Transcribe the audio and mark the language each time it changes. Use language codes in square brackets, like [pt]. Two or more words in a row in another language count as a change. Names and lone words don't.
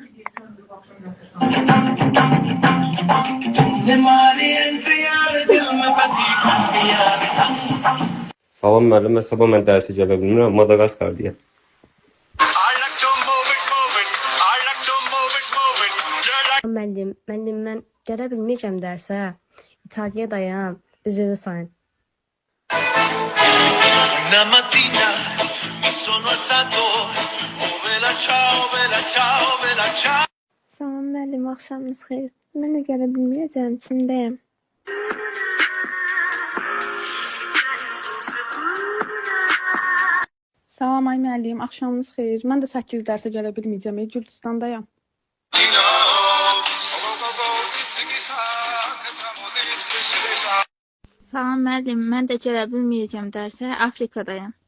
[az] Salam müəllim, sabah mən dərsə gələ bilmirəm, Madagaskardayam. Müəllim, mən gələ bilməyəcəm dərsə. İtaliyadayam. Üzrlü sayın. [it] Una mattina mi sono alzato, oh bella ciao, bella ciao, bella ciao. [az] Salam müəllim, axşamınız xeyir. Mən də gələ bilməyəcəm, Çindəyəm. Salam ay müəllim, axşamınız xeyir. Mən də 8 dərsə gələ bilməyəcəm, Gürcüstandayam. Salam müəllim, mən də gələ bilməyəcəm dərsə, Afrikadayam.